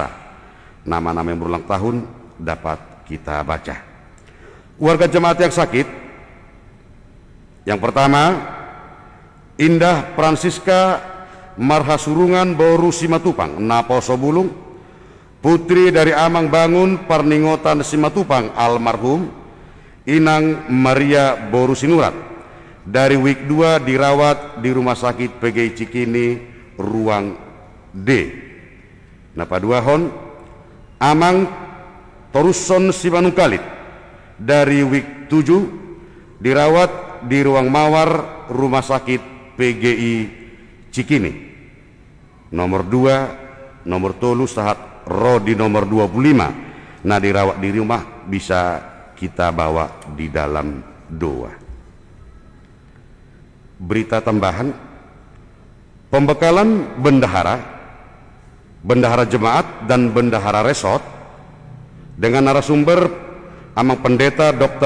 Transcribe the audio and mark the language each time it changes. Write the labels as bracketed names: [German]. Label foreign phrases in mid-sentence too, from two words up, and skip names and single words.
[Indonesian] Nama-nama yang berulang tahun dapat kita baca. Warga jemaat yang sakit, yang pertama, Indah Francisca Marhasurungan Boru Simatupang Naposo Bulung, putri dari Amang Bangun Parningotan Simatupang almarhum. Inang Maria Boru Sinurat, dari WIK 2 dirawat di Rumah Sakit PGI Cikini ruang D. Napaduahon Amang Toruson Simanungkalit, dari WIK 7 dirawat di ruang Mawar Rumah Sakit PGI Cikini. Nomor 2, nomor [Batak Toba] tolu sahat [Indonesian] Rodi nomor 25. Nah, dirawat di rumah bisa kita bawa di dalam doa. Berita tambahan, pembekalan bendahara jemaat dan bendahara resort dengan narasumber Amang Pendeta Dr.